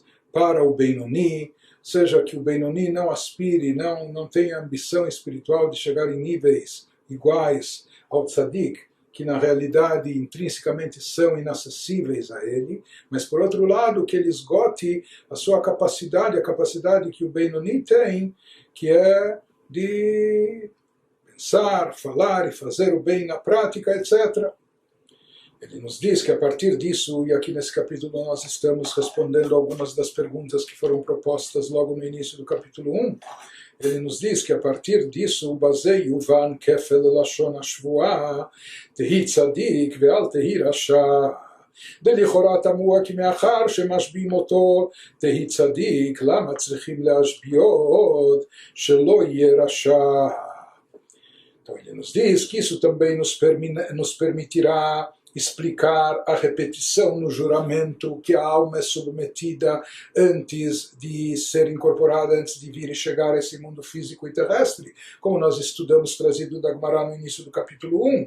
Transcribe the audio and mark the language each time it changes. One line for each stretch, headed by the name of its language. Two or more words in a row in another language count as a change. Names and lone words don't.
Portuguese: para o Benoni, seja que o Benoni não aspire, não tenha ambição espiritual de chegar em níveis iguais ao Tzadik, que na realidade intrinsecamente são inacessíveis a ele, mas por outro lado que ele esgote a sua capacidade, a capacidade que o Benoni tem, que é de pensar, falar e fazer o bem na prática, etc. Ele nos diz que a partir disso, e aqui nesse capítulo nós estamos respondendo algumas das perguntas que foram propostas logo no início do capítulo 1, ele nos diz que a partir disso,
Hebrew: ובזה יובן כפל לשון השבועה, תהי צדיק ואל תהי רשע. דלכאורה תמוה כי מאחר שמשביעים אותו תהי צדיק, למה צריכים להשביעו עוד שלא יהיה רשע?
Portuguese: Então ele nos diz que isso também nos permitirá explicar a repetição no juramento que a alma é submetida antes de ser incorporada, antes de vir e chegar a esse mundo físico e terrestre, como nós estudamos trazido da Gemara no início do capítulo 1.